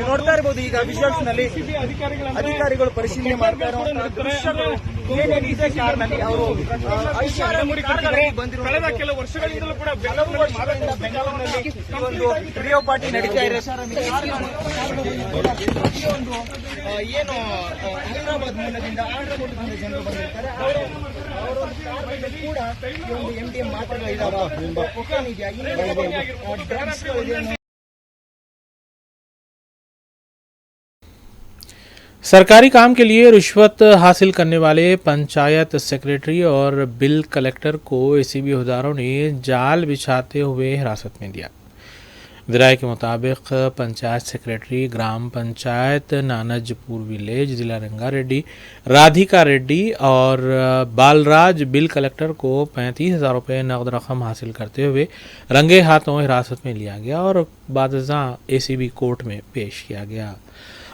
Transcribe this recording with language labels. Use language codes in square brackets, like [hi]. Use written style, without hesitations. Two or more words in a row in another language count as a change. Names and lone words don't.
[kn] ನೋಡ್ತಾ ಇರಬಹುದು ಈಗ ವಿಜುವಲ್ಸ್ ನಲ್ಲಿ ಅಧಿಕಾರಿಗಳು ಪರಿಶೀಲನೆ ಮಾಡ್ತಾ ಇರುವಂತಹ ಏನೇನಿದೆ ಕಾರ್ನಲ್ಲಿ ಅವರು ಕಳೆದ ಕೆಲವು ವರ್ಷಗಳಿಂದಲೂ ಕೂಡ ಬೆಂಗಳೂರಿನಲ್ಲಿ ಒಂದು [en] rave party [kn] ನಡೀತಾ ಇದೆ. ಪ್ರತಿಯೊಂದು ಏನು ಹೈದರಾಬಾದ್ ಮೂಲದಿಂದ ಆಂಧ್ರಪ್ರದೇಶದಿಂದ ಜನರು ಬಂದಿರ್ತಾರೆ, ಅವರ ಕಾರ್ನಲ್ಲಿ ಕೂಡ ಒಂದು MDMA ಮಾತ್ರೆಗಳು ಇದಾವೆ, ಕೊಕೇನ್ ಇದೆಯಾ, ಡ್ರಗ್ಸ್ ಇದೆ. [hi] सरकारी काम के लिए रिश्वत हासिल करने वाले पंचायत सेक्रेटरी और [en] bill collector [hi] को एसीबी अहदेदारों ने जाल बिछाते हुए हिरासत में दिया। विराय के मुताबिक पंचायत सेक्रेटरी ग्राम पंचायत नानजपुर विलेज जिला रंगारेड्डी राधिका रेड्डी और बालराज [en] bill collector [hi] को 35,000 रुपये नकद रकम हासिल करते हुए रंगे हाथों हिरासत में लिया गया और बादशाह एसीबी कोर्ट में पेश किया गया।